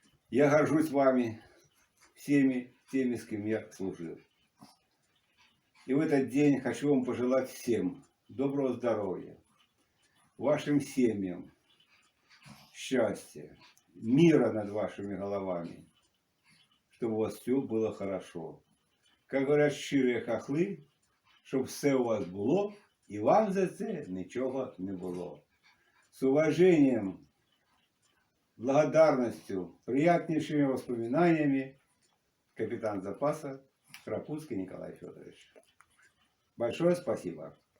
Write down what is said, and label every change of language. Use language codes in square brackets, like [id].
[ru] Я горжусь вами, всеми теми, с кем я служил. И в этот день хочу вам пожелать всем доброго здоровья, вашим семьям, счастья, мира над вашими головами, чтобы у вас все было хорошо. [uk] Как говорят щирі хахли, щоб все у вас було, і вам за це нічого не було. [ru] С уважением, благодарностью, приятнейшими воспоминаниями, капитан запаса Крапуцкий Николай Федорович. Большое спасибо.